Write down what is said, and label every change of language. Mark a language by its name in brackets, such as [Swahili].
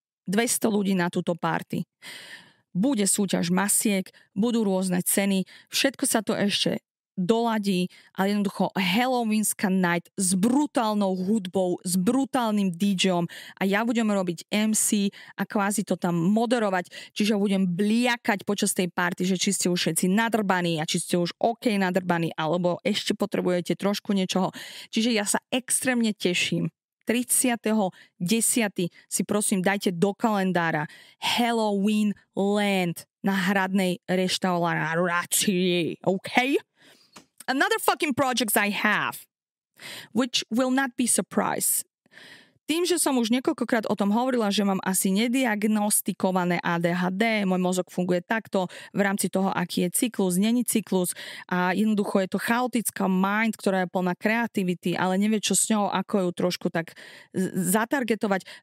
[Slovak] 200 ľudí na túto party. Bude súťaž masiek, budú rôzne ceny, všetko sa to ešte doladí, ale jednoducho Halloweenska night s brutálnou hudbou, s brutálnym DJom a ja budem robiť MC a kvázi to tam moderovať, čiže budem bliakať počas tej party, že či ste už všetci nadrbaní a či ste už OK nadrbaní, alebo ešte potrebujete trošku niečoho. Čiže ja sa extrémne teším. 30.10. si prosím dajte do kalendára Halloween Land na hradnej reštaurácii, OK? [English] Another fucking projects I have, which will not be surprise. [Slovak] Tým, že som už niekoľkokrát o tom hovorila, že mám asi nediagnostikované ADHD, môj mozog funguje takto v rámci toho, aký je cyklus, není cyklus a jednoducho je to chaotická mind, ktorá je plná kreativity, ale nevie, čo s ňou, ako ju trošku tak zatargetovať.